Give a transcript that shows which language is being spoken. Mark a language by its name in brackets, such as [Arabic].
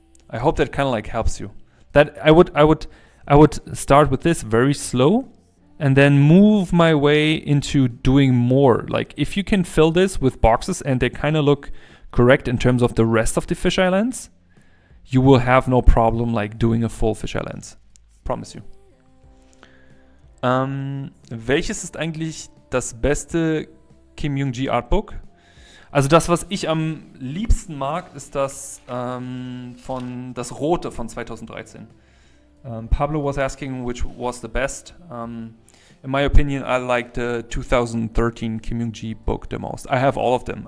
[English] I hope that kind of like helps you. That I would start with this very slow and then move my way into doing more. Like if you can fill this with boxes and they kind of look correct in terms of the rest of the fisheye lens, you will have no problem like doing a full fisheye lens. Promise you. [German] Welches ist eigentlich das beste Kim Young-ji Artbook? Also das, was ich am liebsten mag, ist das von das Rote von 2013. [English] Pablo was asking which was the best. In my opinion, I like the 2013 Kim Young-ji book the most. I have all of them.